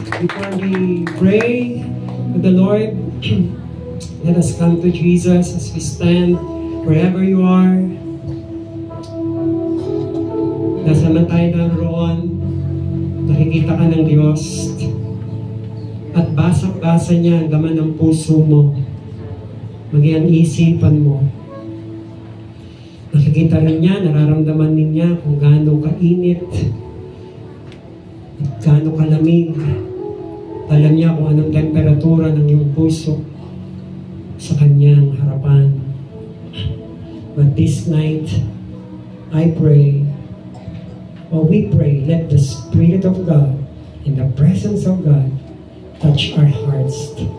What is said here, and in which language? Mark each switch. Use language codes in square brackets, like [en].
[en] Before we pray to the Lord, let us come to Jesus as we stand wherever you are. [tl] Nasa man tayo naroon, nakikita ka ng Diyos at basang-basa niya ang laman ng puso mo, maging ang isipan mo. Nakikita rin niya, nararamdaman din niya kung gaano kainit at gaano kalamig. Alam niya kung anong temperatura ng iyong puso sa kanyang harapan. [en] But this night, I pray, we pray, let the Spirit of God, in the presence of God, touch our hearts.